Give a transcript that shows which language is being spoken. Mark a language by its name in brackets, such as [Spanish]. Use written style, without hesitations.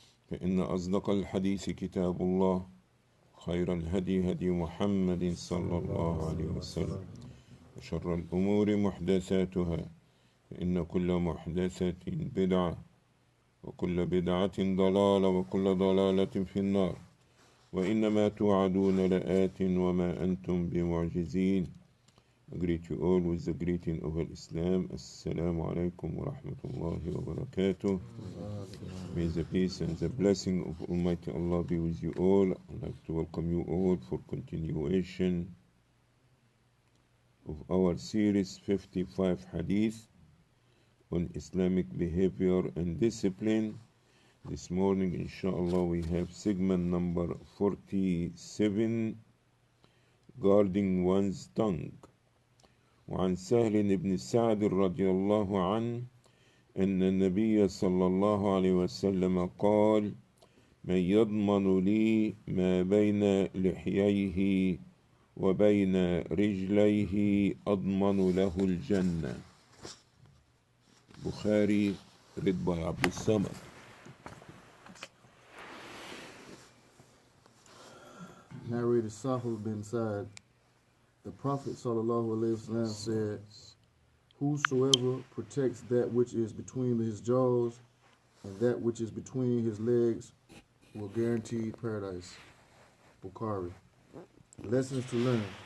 [Arabic] فإن أصدق الحديث كتاب الله خير الهدي هدي محمد صلى الله عليه وسلم وشر الأمور محدثاتها فإن كل محدثة بدعة وكل بدعة ضلالة وكل ضلالة في النار وإنما توعدون لآت وما أنتم بمعجزين. [English] I greet you all with the greeting of Islam. Assalamu alaikum wa rahmatullahi wa barakatuh. May the peace and the blessing of Almighty Allah be with you all. I'd like to welcome you all for continuation of our series 55 Hadith on Islamic behavior and discipline. This morning, inshallah, we have segment number 47, guarding one's tongue. [Arabic] وعن سهل بن سعد رضي الله عنه أن النبي صلى الله عليه وسلم قال: من يضمن لي ما بين لحييه وبين رجليه أضمن له الجنة. [English] Bukhari, read by Abdul Samad. Narrated Sahel bin Sa'd, the Prophet ﷺ said, whosoever protects that which is between his jaws and that which is between his legs will guarantee paradise. Bukhari. Lessons to learn.